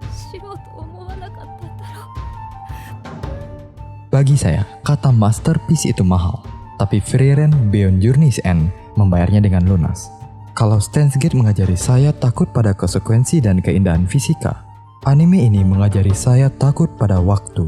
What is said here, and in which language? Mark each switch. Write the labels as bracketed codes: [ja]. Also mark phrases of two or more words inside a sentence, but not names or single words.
[ja] 知ろうと思わなかったんだろう。 [id] Bagi saya, kata masterpiece itu mahal, tapi Frieren Beyond Journey's End membayarnya dengan lunas. Kalau Steins Gate mengajari saya takut pada konsekuensi dan keindahan fisika, anime ini mengajari saya takut pada waktu.